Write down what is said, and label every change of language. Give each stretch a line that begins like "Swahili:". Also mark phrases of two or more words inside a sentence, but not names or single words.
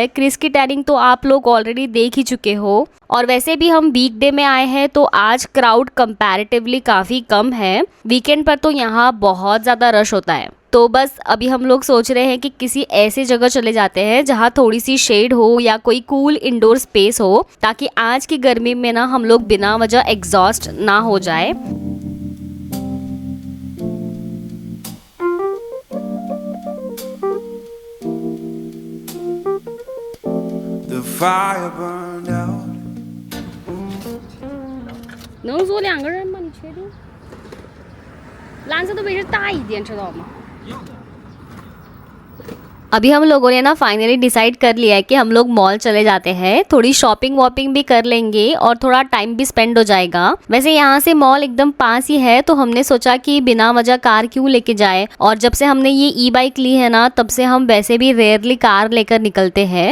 Hindi: क्रिस की टैनिंग तो आप लोग ऑलरेडी देख ही चुके हो, और वैसे भी हम वीकडे में आए हैं तो आज
English: crowd comparatively
Hindi: काफ़ी कम है। वीकेंड पर तो यहाँ बहुत ज़्यादा रश होता है। तो बस अभी हम लोग सोच रहे हैं कि किसी ऐसी जगह चले जाते हैं जहाँ थोड़ी सी शेड हो या कोई
English: cool indoor space
Hindi: हो, ताकि आज की गर्मी में ना हम लोग बिना वजह एग्जॉस्ट ना हो जाए।
English: The fire burned out.
Chinese: 能坐2个人吗？你确定？蓝色的位置大一点，知道吗？
Hindi: अभी हम लोगों ने ना
English: finally decide
Hindi: कर लिया है कि हम लोग मॉल चले जाते हैं, थोड़ी
English: shopping wopping
Hindi: भी कर लेंगे और थोड़ा टाइम भी स्पेंड हो जाएगा। वैसे यहाँ से मॉल एकदम पास ही है, तो हमने सोचा कि बिना वजह कार क्यों लेके जाए, और जब से हमने ये
English: e bike
Hindi: ली है ना, तब से हम वैसे भी
English: rarely car
Hindi: लेकर निकलते हैं।